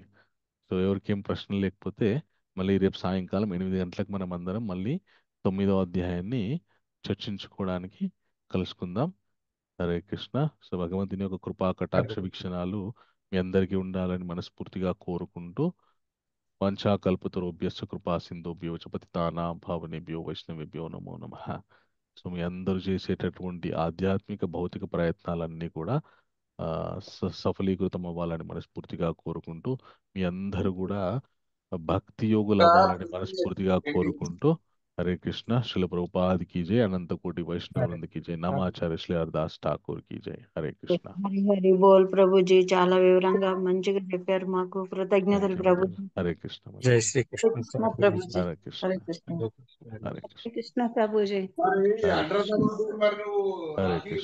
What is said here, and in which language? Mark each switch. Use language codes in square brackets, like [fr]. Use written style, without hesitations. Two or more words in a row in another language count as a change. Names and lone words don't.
[te] సో ఎవరికి ఏం ప్రశ్నలు లేకపోతే మళ్ళీ రేపు సాయంకాలం 8 గంటలకు మనం అందరం మళ్ళీ 9వ అధ్యాయాన్ని చర్చించుకోవడానికి కలుసుకుందాం. హరే కృష్ణ. సో భగవంతుని యొక్క కృపా కటాక్ష వీక్షణాలు మీ అందరికీ ఉండాలని మనస్ఫూర్తిగా కోరుకుంటూ [sa] వంచాకల్పతరుభ్యశ్చ కృపా సింధుభ్యో చ పతితానాం పావనేభ్యో వైష్ణవేభ్యో నమో నమః. [te] సో మీ అందరూ చేసేటటువంటి ఆధ్యాత్మిక భౌతిక ప్రయత్నాలన్నీ కూడా సఫలీకృతం అవ్వాలని మనస్ఫూర్తిగా కోరుకుంటూ మీ అందరూ కూడా భక్తి యోగులు అవ్వాలని మనస్ఫూర్తిగా కోరుకుంటూ హరే కృష్ణ. [hi] శ్రీల ప్రభుపాద్ की जय, अनंत कोटि वैष्णव वृंद की जय, नमाचार्य श्री हरदास ठाकुर की जय. हरे कृष्ण. [te] హరి హరి బోల్ ప్రభుజీ, చాలా వివరంగా మంచిగా చెప్పారు మాకు. [en] Thank [te] కృతజ్ఞతలు [en] you, [te] ప్రభుజీ. Mataji. Hare Krishna. జై Mataji. శ్రీ హరే కృష్ణ కృష్ణ ప్రభుజీ. Hare Krishna. హరే కృష్ణ. Hare Krishna. కృష్ణ ప్రభుజీ. Hare Krishna. Hare Krishna.